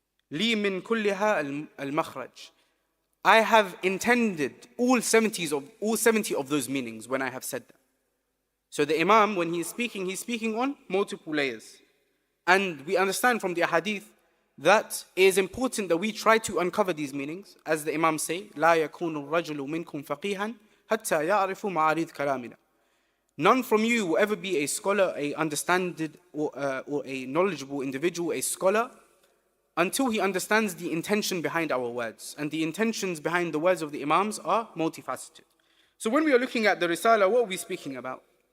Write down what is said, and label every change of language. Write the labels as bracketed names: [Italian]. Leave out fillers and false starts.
[Arabic] Li min kulliha al-makhraj. [English] I have intended all 70 of those meanings when I have said that. So the Imam, when he's speaking on multiple layers. And we understand from the hadith that it is important that we try to uncover these meanings. [Arabic] As the Imam say, لا يكون الرجل منكم فقيها حتى يعرف معارض كلامنا. [English] None from you will ever be a scholar, a understanding or a knowledgeable individual, a scholar, until he understands the intention behind our words. And the intentions behind the words of the Imams are multifaceted. So when we are looking at the Risalah, what are we speaking about?